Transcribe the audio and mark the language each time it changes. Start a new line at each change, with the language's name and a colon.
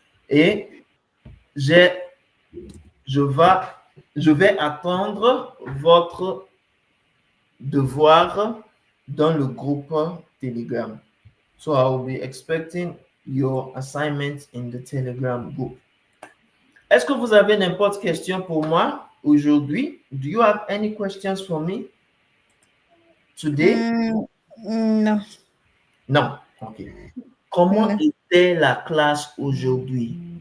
French: Et je vais attendre votre devoir dans le groupe Telegram.
English: So I will be expecting your assignment in the Telegram group.
French: Est-ce que vous avez n'importe question pour moi aujourd'hui?
English: Do you have any questions for me today? No.
French: Non. OK. Comment
English: No.
French: était la classe aujourd'hui?